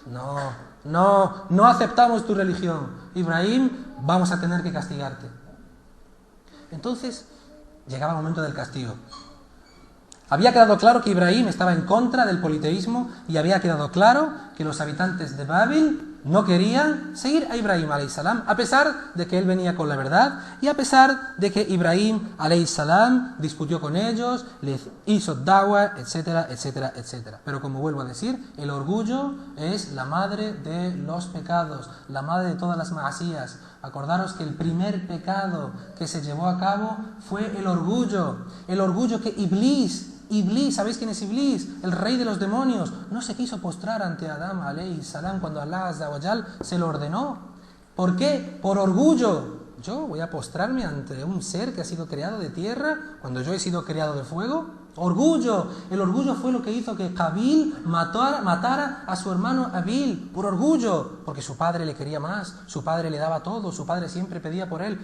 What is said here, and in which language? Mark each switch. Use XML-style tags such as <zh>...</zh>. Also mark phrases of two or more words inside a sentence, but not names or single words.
<es>No aceptamos tu religión. Ibrahim, vamos a tener que castigarte. Entonces llegaba el momento del castigo. Había quedado claro que Ibrahim estaba en contra del politeísmo y había quedado claro que los habitantes de Babil no querían seguir a Ibrahim</es> <ar>عليه السلام,</ar> <es>a pesar de que él venía con la verdad y a pesar de que Ibrahim</es> <ar>عليه السلام</ar> <es>discutió con ellos, les hizo da'wah, etcétera, etcétera, etcétera. Pero como vuelvo a decir, el orgullo es la madre de los pecados, la madre de todas las ma'asías. Acordaros que el primer pecado que se llevó a cabo fue el orgullo que Iblis, ¿sabéis quién es Iblis? El rey de los demonios. No se quiso postrar ante Adán</es> <ar>عليه السلام</ar> <es>cuando</es> <ar>الله عز وجل</ar> <es>se lo ordenó. ¿Por qué? Por orgullo. ¿Yo voy a postrarme ante un ser que ha sido creado de tierra cuando yo he sido creado de fuego? Orgullo. El orgullo fue lo que hizo que Qabil matara a su hermano Abil, por orgullo, porque su padre le quería más, su padre le daba todo, su padre siempre pedía por él.</es>